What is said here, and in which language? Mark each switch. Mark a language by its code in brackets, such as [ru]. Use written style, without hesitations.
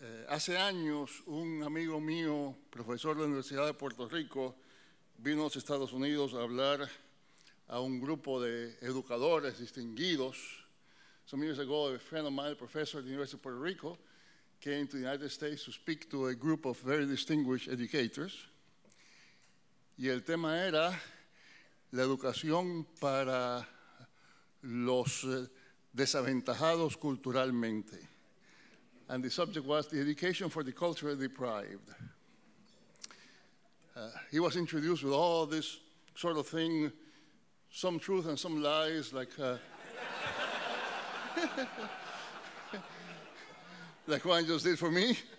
[es] Hace años, un amigo mío, profesor de la Universidad de Puerto Rico, vino a los Estados Unidos a hablar a un grupo de educadores distinguidos. [en] Some years ago, a friend of mine, a professor at the University of Puerto Rico, came to the United States to speak to a group of very distinguished educators. [es] Y el tema era la educación para los desaventajados culturalmente. [en] And the subject was the education for the culturally deprived. He was introduced with all this sort of thing, some truth and some lies, like like Juan just did for me.